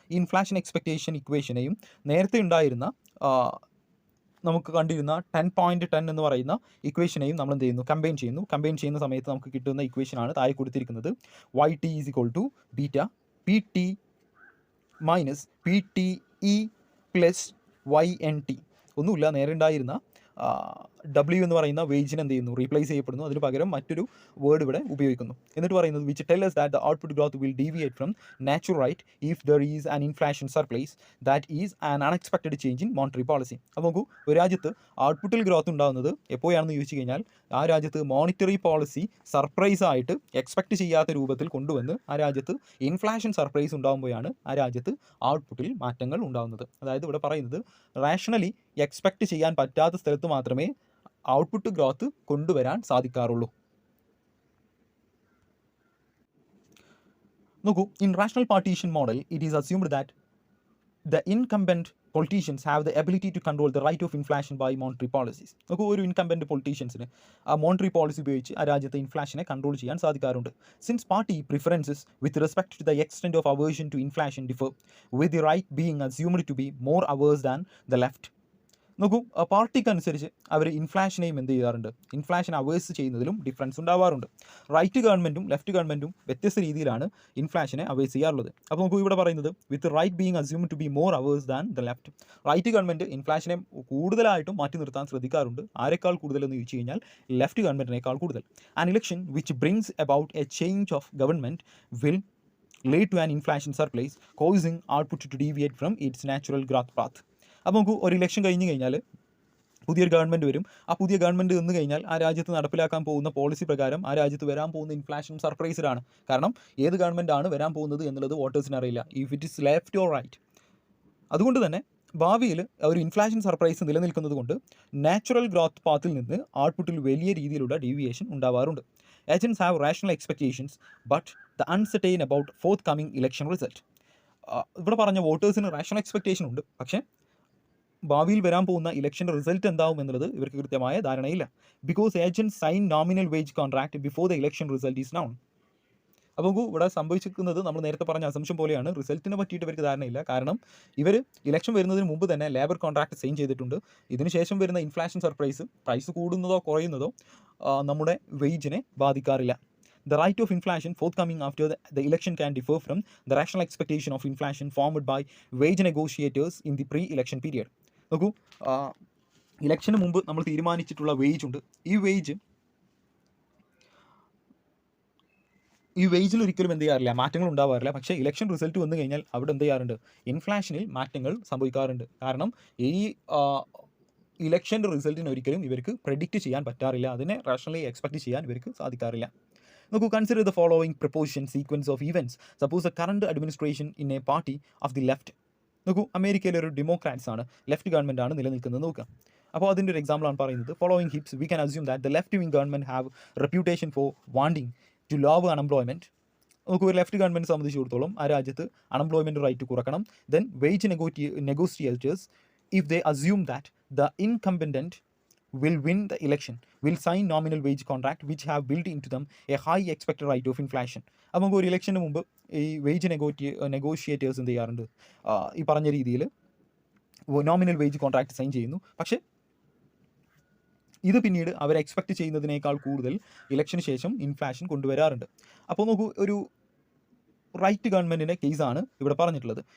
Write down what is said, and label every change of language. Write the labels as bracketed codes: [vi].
[ml] ഈ inflation expectation ഇക്വേഷനെയും നേരത്തെ ഉണ്ടായിരുന്ന നമുക്ക് കണ്ടിരുന്ന 10.10 എന്ന് പറയുന്ന ഇക്വേഷനെയും നമ്മൾ എന്ത് ചെയ്യുന്നു, കമ്പൈൻ ചെയ്യുന്ന സമയത്ത് നമുക്ക് കിട്ടുന്ന ഇക്വേഷനാണ് താഴെ കൊടുത്തിരിക്കുന്നത്. [en] YT is equal to beta PT minus PTE plus YNT. [ml] ഒന്നുമില്ല, നേരെ ഉണ്ടായിരുന്ന W എന്ന് പറയുന്ന വേജിന് എന്ത് ചെയ്യുന്നു, റീപ്ലേസ് ചെയ്യപ്പെടുന്നു. അതിന് പകരം മറ്റൊരു വേർഡ് ഇവിടെ ഉപയോഗിക്കുന്നു. എന്നിട്ട് പറയുന്നത് [en] Which tell us that the output growth will deviate from natural rate if there is an inflation surplus that is an unexpected change in monetary policy. [ml] അപ്പോൾ നോക്കൂ, ഒരു രാജ്യത്ത് ഔട്ട്പുട്ടിൽ ഗ്രോത്ത് ഉണ്ടാകുന്നത് എപ്പോഴാണെന്ന് ചോദിച്ചു കഴിഞ്ഞാൽ ആ രാജ്യത്ത് മോണിറ്ററി പോളിസി സർപ്രൈസ് ആയിട്ട് എക്സ്പെക്ട് ചെയ്യാത്ത രൂപത്തിൽ കൊണ്ടുവന്ന് ആ രാജ്യത്ത് ഇൻഫ്ലേഷൻ സർപ്രൈസ് ഉണ്ടാകുമ്പോഴാണ് ആ രാജ്യത്ത് ഔട്ട്പുട്ടിൽ മാറ്റങ്ങൾ ഉണ്ടാകുന്നത്. അതായത് ഇവിടെ പറയുന്നത് റാഷണലി എക്സ്പെക്ട് ചെയ്യാൻ പറ്റാത്ത സ്ഥലത്ത് മാത്രമേ ഔട്ട്പുട്ട് ഗ്രോത്ത് കൊണ്ടുവരാൻ സാധിക്കാറുള്ളൂ. [en] നോക്കൂ, in rational partisan model it is assumed that the incumbent politicians have the ability to control the rate of inflation by monetary policies. [ml] നോക്കൂ, ഒരു ഇൻകംബൻറ്റ് പൊളിറ്റീഷ്യൻസിന് ആ മോണിറ്ററി പോളിസി ഉപയോഗിച്ച് ആ രാജ്യത്തെ ഇൻഫ്ലേഷനെ കൺട്രോൾ ചെയ്യാൻ സാധിക്കാറുണ്ട്. [en] Since party preferences with respect to the extent of aversion to inflation differ with the right being assumed to be more averse than the left. [ml] നോക്കൂ, പാർട്ടിക്കനുസരിച്ച് അവർ ഇൻഫ്ലേഷനെയും എന്ത് ചെയ്യാറുണ്ട്, ഇൻഫ്ലേഷൻ അവേഴ്സ് ചെയ്യുന്നതിലും ഡിഫറൻസ് ഉണ്ടാവാറുണ്ട്. റൈറ്റ് ഗവൺമെൻറ്റും ലെഫ്റ്റ് ഗവൺമെൻറ്റും വ്യത്യസ്ത രീതിയിലാണ് ഇൻഫ്ലേഷനെ അവേഴ്സ് ചെയ്യാറുള്ളത്. അപ്പോൾ നമുക്ക് ഇവിടെ പറയുന്നത് [en] With right being assumed to be more averse than the left. [ml] Right government ഇൻഫ്ലേഷനെ കൂടുതലായിട്ടും മാറ്റി നിർത്താൻ ശ്രദ്ധിക്കാറുണ്ട്. ആരെക്കാൾ കൂടുതലെന്ന് ചോദിച്ചു കഴിഞ്ഞാൽ ലെഫ്റ്റ് ഗവൺമെൻറ്റിനേക്കാൾ കൂടുതൽ. [en] An election which brings about a change of government will lead to an inflation surplus causing output to deviate from its natural growth path. [ml] അപ്പോൾ നമുക്ക് ഒരു ഇലക്ഷൻ കഴിഞ്ഞ് കഴിഞ്ഞാൽ പുതിയൊരു ഗവൺമെൻറ് വരും. ആ പുതിയ ഗവൺമെൻറ് വന്നു കഴിഞ്ഞാൽ ആ രാജ്യത്ത് നടപ്പിലാക്കാൻ പോകുന്ന പോളിസി പ്രകാരം ആ രാജ്യത്ത് വരാൻ പോകുന്ന ഇൻഫ്ലേഷൻ സർപ്രൈസ്ഡ് ആണ്. കാരണം ഏത് ഗവൺമെൻറ് ആണ് വരാൻ പോകുന്നത് എന്നുള്ളത് വോട്ടേഴ്സിന് അറിയില്ല, [en] If it is left or right. [ml] അതുകൊണ്ട് തന്നെ ഭാവിയിൽ ഒരു ഇൻഫ്ലേഷൻ സർപ്രൈസ് നിലനിൽക്കുന്നത് കൊണ്ട് നാച്ചുറൽ ഗ്രോത്ത് പാത്തിൽ നിന്ന് ഔട്ട്പുട്ടിൽ വലിയ രീതിയിലുള്ള ഡീവിയേഷൻ ഉണ്ടാവാറുണ്ട്. [en] Agents have rational expectations but the uncertain about forthcoming election result. [ml] ഇവിടെ പറഞ്ഞ വോട്ടേഴ്സിന് റാഷണൽ എക്സ്പെക്റ്റേഷൻ ഉണ്ട്, പക്ഷേ ഭാവിയിൽ വരാൻ പോകുന്ന ഇലക്ഷൻ്റെ റിസൾട്ട് എന്താവും എന്നുള്ളത് ഇവർക്ക് കൃത്യമായ ധാരണയില്ല. [en] Because agent sign nominal wage contract before the election result is known. [ml] അപ്പോൾ ഇവിടെ സംഭവിച്ചിരിക്കുന്നത് നമ്മൾ നേരത്തെ പറഞ്ഞ അസംഷൻ പോലെയാണ്. റിസൾട്ടിനെ പറ്റിയിട്ട് ഇവർക്ക് ധാരണയില്ല. കാരണം ഇവർ ഇലക്ഷൻ വരുന്നതിന് മുമ്പ് തന്നെ ലേബർ കോൺട്രാക്ട് സൈൻ ചെയ്തിട്ടുണ്ട്. ഇതിനുശേഷം വരുന്ന ഇൻഫ്ലേഷൻ സർപ്രൈസ് പ്രൈസ് കൂടുന്നതോ കുറയുന്നതോ നമ്മുടെ വേജിനെ ബാധിക്കാറില്ല. [en] The rate of inflation forthcoming after the election can differ from the rational expectation of inflation formed by wage negotiators in the pre-election period. [ml] നോക്കൂ, ഇലക്ഷന് മുമ്പ് നമ്മൾ തീരുമാനിച്ചിട്ടുള്ള വേജ് ഉണ്ട്. ഈ വേജ് ഈ വേജിൽ ഒരിക്കലും എന്ത് ചെയ്യാറില്ല, മാറ്റങ്ങൾ ഉണ്ടാവാറില്ല. പക്ഷേ ഇലക്ഷൻ റിസൾട്ട് വന്നു കഴിഞ്ഞാൽ അവിടെ എന്ത് ചെയ്യാറുണ്ട്, ഇൻഫ്ലേഷനിൽ മാറ്റങ്ങൾ സംഭവിക്കാറുണ്ട്. കാരണം ഈ ഇലക്ഷൻ്റെ റിസൾട്ടിന് ഒരിക്കലും ഇവർക്ക് പ്രെഡിക്റ്റ് ചെയ്യാൻ പറ്റാറില്ല, അതിനെ റാഷണലി എക്സ്പെക്ട് ചെയ്യാൻ ഇവർക്ക് സാധിക്കാറില്ല. [en] നോക്കൂ, consider the following proposition sequence of events. Suppose a current administration in a party of the left. [ml] നോക്കൂ, അമേരിക്കയിലെ ഒരു ഡെമോക്രാറ്റ്സ് ആണ്, ലെഫ്റ്റ് ഗവൺമെൻറ് ആണ് നിലനിൽക്കുന്നത്. നോക്കുക, അപ്പോൾ അതിൻ്റെ ഒരു എക്സാമ്പിളാണ് പറയുന്നത്. [en] Following hips we can assume that the left wing government have reputation for wanting to lower unemployment. [ml] നമുക്ക് ഒരു ലെഫ്റ്റ് ഗവൺമെൻറ് സംബന്ധിച്ചിടത്തോളം ആ രാജ്യത്ത് അൺഎംപ്ലോയ്മെൻറ്റ് റേറ്റ് കുറക്കണം. [en] Then wage negotiators, if they assume that the incumbent will win the election, will sign nominal wage contract which have built into them a high expected rate of inflation. [ml] അപ്പോൾ നമുക്ക് ഒരു ഇലക്ഷന് മുമ്പ് ഈ വേജ് നെഗോഷിയേറ്റേഴ്സ് എന്ത് ചെയ്യാറുണ്ട്, ഈ പറഞ്ഞ രീതിയിൽ നോമിനൽ വേജ് കോൺട്രാക്ട് സൈൻ ചെയ്യുന്നു. പക്ഷേ ഇത് പിന്നീട് അവർ എക്സ്പെക്ട് ചെയ്യുന്നതിനേക്കാൾ കൂടുതൽ ഇലക്ഷന് ശേഷം ഇൻഫ്ലേഷൻ കൊണ്ടുവരാറുണ്ട്. അപ്പോൾ നോക്കൂ, ഒരു റൈറ്റ് ഗവൺമെൻറ്റിൻ്റെ കേസാണ് ഇവിടെ പറഞ്ഞിട്ടുള്ളത്.